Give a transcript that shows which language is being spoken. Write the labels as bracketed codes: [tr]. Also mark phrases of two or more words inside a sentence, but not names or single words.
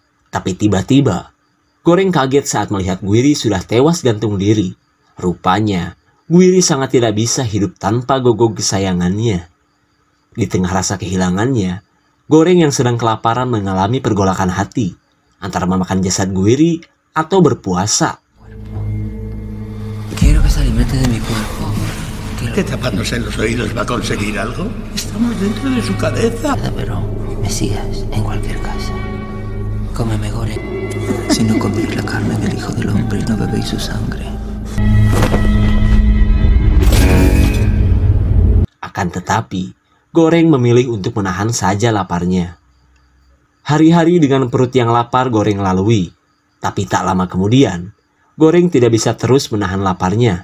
[id] Tapi tiba-tiba, Goreng kaget saat melihat Guiri sudah tewas gantung diri. Rupanya, Guiri sangat tidak bisa hidup tanpa gogog kesayangannya. Di tengah rasa kehilangannya, Goreng yang sedang kelaparan mengalami pergolakan hati antara memakan jasad Guiri atau berpuasa. [es] Quiero que se alimente de mi cuerpo. ¿Que tapándose los oídos va a conseguir algo? Estamos dentro de su cabeza. Pero me sigas en cualquier casa. Cómeme, Goreng. Si no coméis la carne del Hijo del Hombre y no bebéis su sangre. [id] Akan tetapi, Goreng memilih untuk menahan saja laparnya. Hari-hari dengan perut yang lapar Goreng lalui. Tapi tak lama kemudian, Goreng tidak bisa terus menahan laparnya.